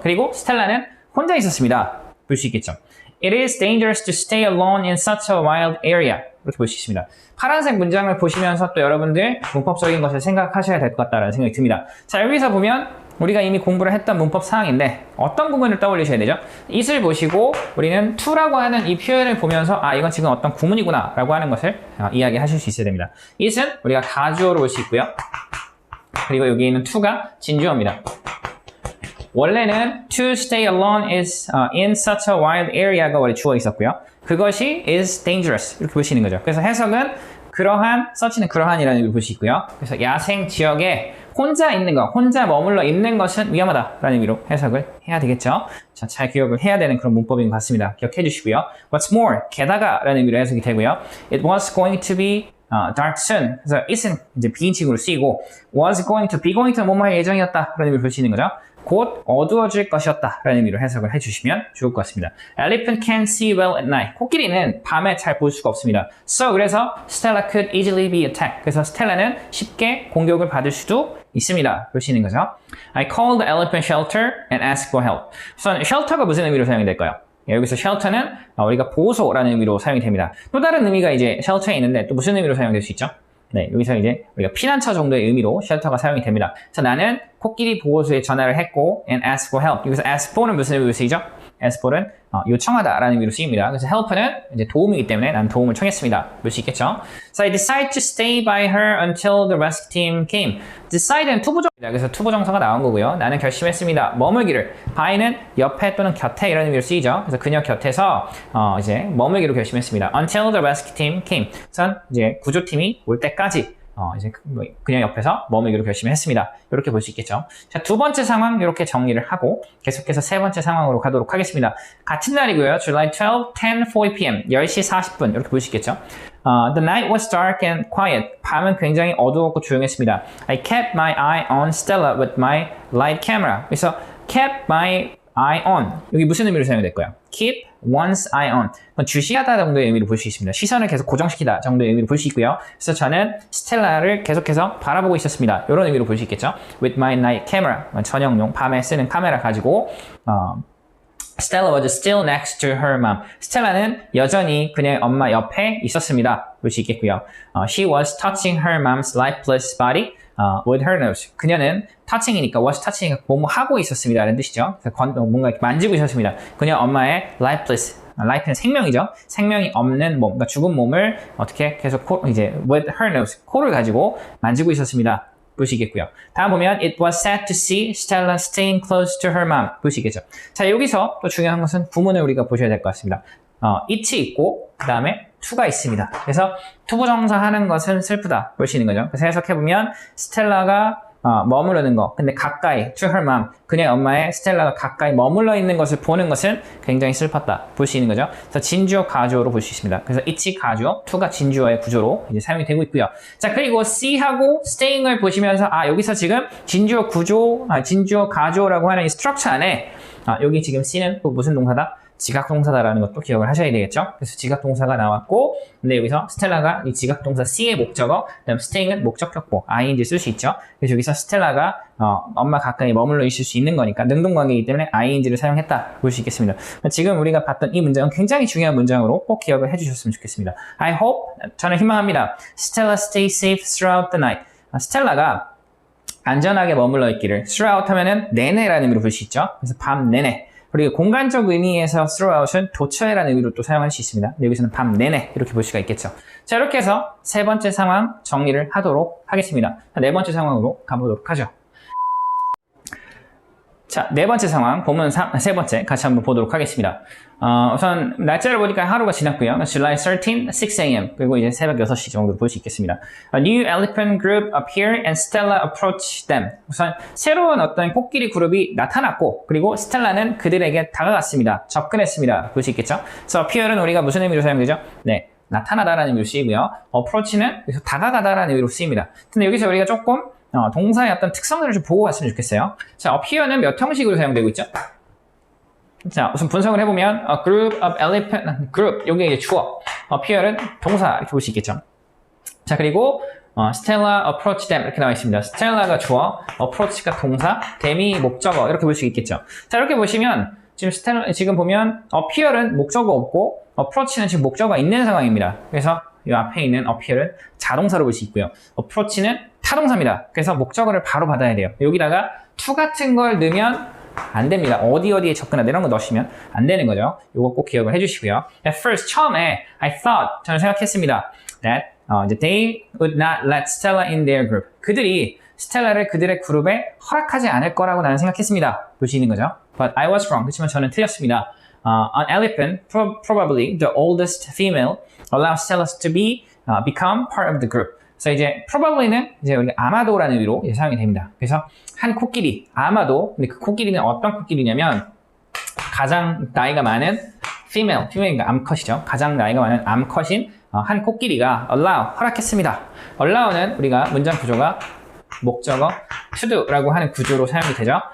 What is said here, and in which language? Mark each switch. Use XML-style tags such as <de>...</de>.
<ko>그리고 스텔라는 혼자 있었습니다. 볼 수 있겠죠.</ko> <en>It is dangerous to stay alone in such a wild area.</en> <ko>이렇게 볼 수 있습니다. 파란색 문장을 보시면서 또 여러분들 문법적인 것을 생각하셔야 될 것 같다는 생각이 듭니다. 자, 여기서 보면 우리가 이미 공부를 했던 문법 사항인데 어떤 부분을 떠올리셔야 되죠? it을 보시고 우리는 to라고 하는 이 표현을 보면서 이건 지금 어떤 구문이구나 라고 하는 것을 이야기하실 수 있어야 됩니다. it은 우리가 가주어로 볼 수 있고요. 그리고 여기 있는 to가 진주어입니다. 원래는</ko> <en>to stay alone is in such a wild area</en> <ko>가 원래 주어 있었고요. 그것이</ko> <en>is dangerous</en> <ko>이렇게 보시는 거죠. 그래서 해석은 그러한, 서치는 그러한이라는 의미를 볼 수 있고요. 그래서 야생 지역에 혼자 있는 것, 혼자 머물러 있는 것은 위험하다라는 의미로 해석을 해야 되겠죠. 자, 잘 기억을 해야 되는 그런 문법인 것 같습니다. 기억해 주시고요.</ko> <en>What's more,</en> <ko>게다가라는 의미로 해석이 되고요.</ko> <en>It was going to be dark soon.</en> <ko>그래서 it은 이제 비인칭으로 쓰이고</ko> <en>was going to, be going to</en> <ko>뭐뭐 할 예정이었다라는 의미로 볼 수 있는 거죠. 곧 어두워질 것이었다 라는 의미로 해석을 해주시면 좋을 것 같습니다.</ko> <en>Elephant can see well at night.</en> <ko>코끼리는 밤에 잘 볼 수가 없습니다. So 그래서</ko> <en>Stella could easily be attacked.</en> <ko>그래서 스텔라는 쉽게 공격을 받을 수도 있습니다. 볼 수 있는 거죠.</ko> <en>I called the elephant shelter and asked for help.</en> <ko>우선 shelter가 무슨 의미로 사용이 될까요? 여기서 shelter는 우리가 보호소라는 의미로 사용이 됩니다. 또 다른 의미가 이제 shelter에 있는데 또 무슨 의미로 사용될 수 있죠? 네, 여기서 이제 우리가 피난처 정도의 의미로 shelter가 사용이 됩니다. 그래서 나는 코끼리 보호소에 전화를 했고</ko> <en>and asked for help.</en> <ko>여기서 ask for는 무슨 의미로 쓰이죠? ask for는 요청하다라는 의미로 쓰입니다. 그래서 help는 이제 도움이기 때문에 난 도움을 청했습니다. 볼 수 있겠죠?</ko> <en>So I decided to stay by her until the rescue team came.</en> <ko>Decide는 투부정입니다. 그래서 투부정사가 나온 거고요. 나는 결심했습니다. 머물기를. by는 옆에 또는 곁에 이런 의미로 쓰이죠. 그래서 그녀 곁에서 이제 머물기로 결심했습니다.</ko> <en>Until the rescue team came.</en> <ko>우선 이제 구조팀이 올 때까지 이제 그냥 옆에서 머물기로 결심했습니다. 이렇게 볼 수 있겠죠. 자, 두 번째 상황 이렇게 정리를 하고 계속해서 세 번째 상황으로 가도록 하겠습니다. 같은 날이고요.</ko> <en>July 12, 10:40 p.m.</en> <ko>10시 40분 이렇게 볼 수 있겠죠.</ko> <en>The night was dark and quiet.</en> <ko>밤은 굉장히 어두웠고 조용했습니다.</ko> <en>I kept my eye on Stella with my light camera.</en> <ko>그래서</ko> <en>kept my eye on.</en> <ko>여기 무슨 의미로 사용이 될까요?</ko> <en>keep one's eye on.</en> <ko>주시하다 정도의 의미로 볼 수 있습니다. 시선을 계속 고정시키다 정도의 의미로 볼 수 있고요. 그래서 저는 스텔라를 계속해서 바라보고 있었습니다. 이런 의미로 볼 수 있겠죠.</ko> <en>With my night camera.</en> <ko>저녁용 밤에 쓰는 카메라 가지고</ko> <en>Stella was still next to her mom.</en> <ko>스텔라는 여전히 그녀의 엄마 옆에 있었습니다. 볼 수 있겠고요.</ko> <en>She was touching her mom's lifeless body with her nose.</en> <ko>그녀는 touching이니까 was touching이니까 뭐뭐 하고 있었습니다. 라는 뜻이죠. 그래서 뭔가 이렇게 만지고 있었습니다. 그녀 엄마의 lifeless. life는 생명이죠. 생명이 없는 몸, 그러니까 죽은 몸을 어떻게 계속 이제</ko> <en>with her nose,</en> <ko>코를 가지고 만지고 있었습니다. 보시겠고요. 다음 보면</ko> <en>it was sad to see Stella staying close to her mom.</en> <ko>보시겠죠. 자, 여기서 또 중요한 것은 구문을 우리가 보셔야 될 것 같습니다. it이 있고 그 다음에 to가 있습니다. 그래서 투부정사 하는 것은 슬프다 볼 수 있는 거죠. 그래서 해석해보면 스텔라가 머무르는 거, 근데 가까이</ko> <en>to her mom,</en> <ko>그녀의 엄마의 스텔라가 가까이 머물러 있는 것을 보는 것은 굉장히 슬펐다 볼 수 있는 거죠. 그래서 진주어 가주어로 볼 수 있습니다. 그래서 it이 가주어, to가 진주어의 구조로 이제 사용이 되고 있고요. 자, 그리고 see하고 staying을 보시면서 여기서 지금 진주어 구조, 진주어 가주어라고 하는 이 스트럭처 안에 여기 지금 see는 또 무슨 동사다? 지각동사다라는 것도 기억을 하셔야 되겠죠. 그래서 지각동사가 나왔고, 근데 여기서 스텔라가 이 지각동사 C의 목적어, 그다음 staying은 목적격보, ing 쓸 수 있죠. 그래서 여기서 스텔라가 엄마 가까이 머물러 있을 수 있는 거니까 능동관계이기 때문에 ing를 사용했다 볼 수 있겠습니다. 지금 우리가 봤던 이 문장은 굉장히 중요한 문장으로 꼭 기억을 해주셨으면 좋겠습니다.</ko> <en>I hope,</en> <ko>저는 희망합니다.</ko> <en>Stella stay safe throughout the night.</en> <ko>스텔라가 안전하게 머물러 있기를. throughout 하면은 내내라는 의미로 볼 수 있죠. 그래서 밤 내내. 그리고 공간적 의미에서 throughout은 도처에라는 의미로 또 사용할 수 있습니다. 여기서는 밤 내내 이렇게 볼 수가 있겠죠. 자, 이렇게 해서 세 번째 상황 정리를 하도록 하겠습니다. 네 번째 상황으로 가보도록 하죠. 자, 네 번째 상황, 본문 세 번째 같이 한번 보도록 하겠습니다. 우선 날짜를 보니까 하루가 지났고요.</ko> <en>July 13, 6 a.m.</en> <ko>그리고 이제 새벽 6시 정도 볼 수 있겠습니다.</ko> <en>A new elephant group appeared and Stella approached them.</en> <ko>우선 새로운 어떤 코끼리 그룹이 나타났고, 그리고 스텔라는 그들에게 다가갔습니다. 접근했습니다. 볼 수 있겠죠? 그래서 appear은 우리가 무슨 의미로 사용되죠? 네, 나타나다라는 의미로 쓰이고요. approach는 여기서 다가가다라는 의미로 쓰입니다. 근데 여기서 우리가 조금 동사의 어떤 특성들을 좀 보고 갔으면 좋겠어요. 자, appear는 몇 형식으로 사용되고 있죠? 자, 우선 분석을 해보면</ko> <en>a group of elephant,</en> <ko>group, 여기 이제 주어, appear은 동사 이렇게 볼 수 있겠죠. 자, 그리고</ko> <en>Stella approached them</en> <ko>이렇게 나와 있습니다. Stella가 주어, approach가 동사, them이 목적어 이렇게 볼 수 있겠죠. 자, 이렇게 보시면 지금 보면 appear은 목적어 없고 approach는 지금 목적어가 있는 상황입니다. 그래서 이 앞에 있는 appear은 자동사로 볼 수 있고요. approach는 타동사입니다. 그래서 목적어를 바로 받아야 돼요. 여기다가 to 같은 걸 넣으면 안 됩니다. 어디에 접근하다 이런 거 넣으시면 안 되는 거죠. 이거 꼭 기억을 해주시고요.</ko> <en>At first,</en> <ko>처음에</ko> <en>I thought,</en> <ko>저는 생각했습니다.</ko> <en>That they would not let Stella in their group.</en> <ko>그들이 스텔라를 그들의 그룹에 허락하지 않을 거라고 나는 생각했습니다. 볼 수 있는 거죠.</ko> <en>But I was wrong.</en> <ko>그렇지만 저는 틀렸습니다.</ko> <en>An elephant, probably the oldest female, allows Stella to become part of the group.</en> <ko>그래서 이제 probably는 이제 우리가 아마도라는 의미로 이제 사용이 됩니다. 그래서 한 코끼리, 아마도, 근데 그 코끼리는 어떤 코끼리냐면 가장 나이가 많은 female이니까 암컷이죠. 가장 나이가 많은 암컷인 한 코끼리가 allow, 허락했습니다. allow는 우리가 문장 구조가 목적어 to do라고 하는 구조로 사용이 되죠.</ko>